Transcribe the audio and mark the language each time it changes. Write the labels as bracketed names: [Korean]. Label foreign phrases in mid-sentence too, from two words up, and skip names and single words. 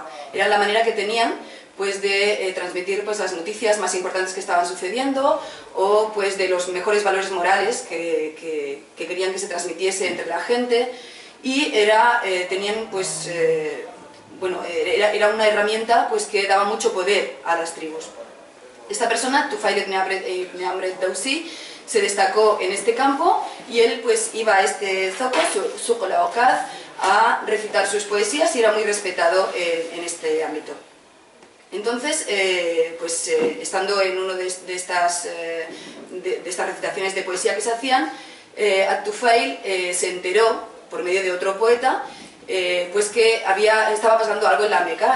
[Spanish] Era la manera que tenían pues, de transmitir pues, las noticias más importantes que estaban sucediendo, o pues, de los mejores valores morales que querían que se transmitiese entre la gente, y tenían pues, era una herramienta pues, que daba mucho poder a las tribus. Esta persona, Tufail ibn Amr ad-Dawsi, se destacó en este campo, y él pues iba a este zoco, Suq Okaz, a recitar sus poesías, y era muy respetado en este ámbito. Entonces, estando en una de estas recitaciones de poesía que se hacían, At-Tufail se enteró, por medio de otro poeta, pues que estaba pasando algo en la Meca.